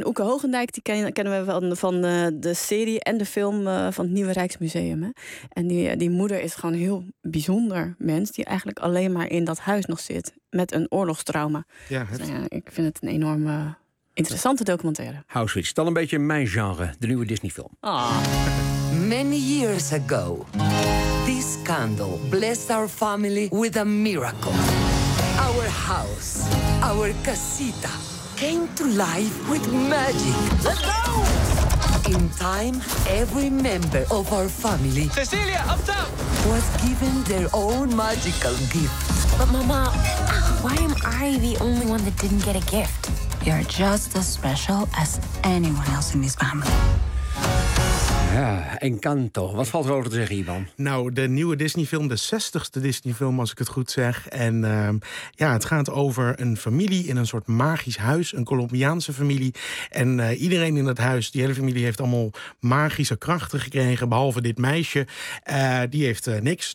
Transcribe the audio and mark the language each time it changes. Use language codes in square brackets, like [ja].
[nl] En Oeke Hoogendijk, die kennen we van de serie en de film van het Nieuwe Rijksmuseum. Hè? En die moeder is gewoon een heel bijzonder mens. Die eigenlijk alleen maar in dat huis nog zit. Met een oorlogstrauma. Ja, ik vind het een enorme interessante documentaire. Auschwitz, dan een beetje mijn genre. De nieuwe Disneyfilm. Oh. [en] Many years ago, this candle blessed our family with a miracle. Our house, our casita, came to life with magic. Let's go! In time, every member of our family... Cecilia, up top! ...was given their own magical gift. But Mama, why am I the only one that didn't get a gift? You're just as special as anyone else in this family. [nl] Ja, Encanto. Wat valt er over te zeggen, Ivan? Nou, de nieuwe Disneyfilm, de 60ste Disneyfilm, als ik het goed zeg. En het gaat over een familie in een soort magisch huis. Een Colombiaanse familie. En iedereen in dat huis, die hele familie, heeft allemaal magische krachten gekregen. Behalve dit meisje. Die heeft niks.